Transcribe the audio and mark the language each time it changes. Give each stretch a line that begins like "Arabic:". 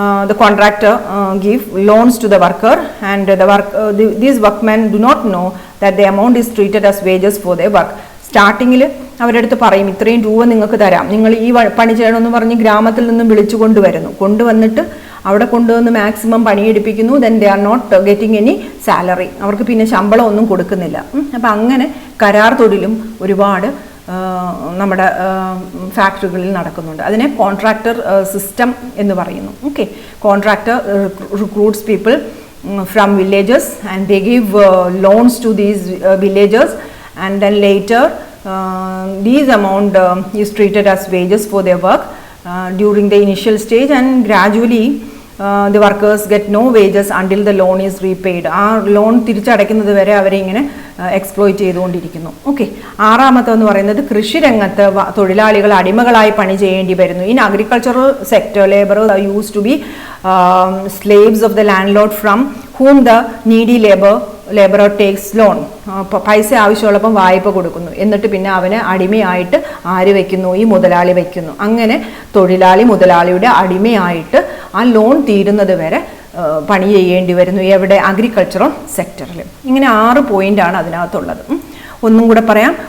English: The contractor give loans to the worker, and these workmen do not know that the amount is treated as wages for their work.
Malayalam: സ്റ്റാർട്ടിങ്ങിൽ അവരുടെ അടുത്ത് പറയും, ഇത്രയും രൂപ നിങ്ങൾക്ക് തരാം, നിങ്ങൾ ഈ പണി ചെയ്യണമെന്ന് പറഞ്ഞ് ഗ്രാമത്തിൽ നിന്നും വിളിച്ചു കൊണ്ടുവന്നിട്ട് അവിടെ കൊണ്ടുവന്ന് maximum പണിയെടുപ്പിക്കുന്നു.
English: Then they are not getting any salary.
Malayalam: അവർക്ക് പിന്നെ ശമ്പളം ഒന്നും കൊടുക്കുന്നില്ല. അപ്പം അങ്ങനെ കരാർ തൊഴിലും ഒരുപാട് നമ്മുടെ ഫാക്ടറികളിൽ നടക്കുന്നുണ്ട്. അതിനെ കോൺട്രാക്ടർ സിസ്റ്റം എന്ന് പറയുന്നു.
English: Okay, contractor recruits people from villages and they give loans to these villagers, and then later these amount is treated as wages for their work during the initial stage, and gradually the workers get no wages until the loan is repaid.
Malayalam: ആ loan തിരിച്ചടയ്ക്കുന്നത് വരെ അവരെ ഇങ്ങനെ exploit ചെയ്തുകൊണ്ടിരിക്കുന്നു. Okay, ആറാമത്തെന്ന് പറയുന്നത് കൃഷി രംഗത്ത് തൊഴിലാളികൾ അടിമകളായി പണി ചെയ്യേണ്ടി വരുന്നു.
English: In agricultural sector laborers are used to be slaves of the landlord from whom the needy laborer takes loan.
Malayalam: പൈസ ആവശ്യമുള്ളപ്പം വായ്പ കൊടുക്കുന്നു, എന്നിട്ട് പിന്നെ അവനെ അടിമയായിട്ട് ആര് വെക്കുന്നു? ഈ മുതലാളി വെക്കുന്നു. അങ്ങനെ തൊഴിലാളി മുതലാളിയുടെ അടിമയായിട്ട് ആ ലോൺ തീരുന്നത് വരെ പണി ചെയ്യേണ്ടി വരുന്നു. എവിടെ? അഗ്രികൾച്ചറൽ സെക്ടറിൽ. ഇങ്ങനെ 6 പോയിന്റാണ് അതിനകത്തുള്ളത്. ഒന്നും കൂടെ പറയാം.